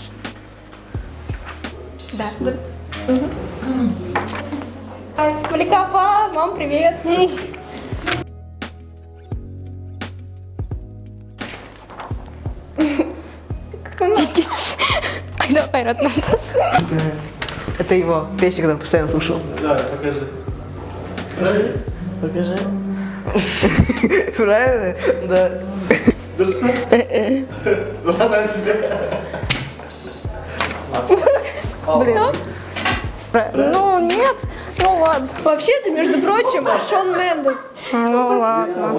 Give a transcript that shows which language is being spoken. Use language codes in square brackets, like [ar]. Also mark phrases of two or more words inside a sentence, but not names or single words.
[kk] Да, дұрыс. Малика апа, [ru] мам, привет. Айда Кайрат Нантас. Это его песня, который постоянно слушал. Да, покажи. Правильно? Покажи. Правильно? Да. [kk] Дұрыс па? [ru] Ладно, Блин. Ну, нет. Ну ладно. Вообще-то, между прочим, Шон Мендес. Ну ладно.